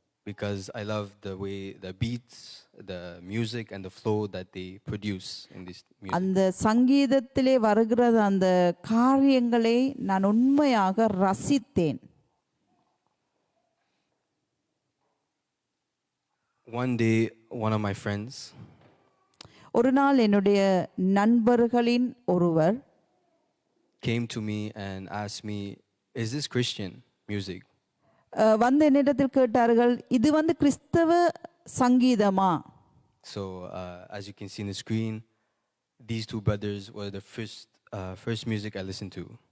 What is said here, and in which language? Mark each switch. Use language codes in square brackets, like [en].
[en] Because I love the way the beats, the music and the flow that they produce in this music. [ta] அந்த சங்கீதத்திலே வருகிற அந்த காரியங்களை நான் உண்மையாக ரசித்தேன். [en] One day, one of my friends, [ta] ஒரு நாள் என்னுடைய நண்பர்களின் ஒருவர் [en] came to me and asked me, "Is this Christian music?" [ta] என்னிடத்தில் கேட்டார்கள், இது கிறிஸ்தவ சங்கீதமா? [en] So as you can see in the screen, these two brothers were the first music I listened to.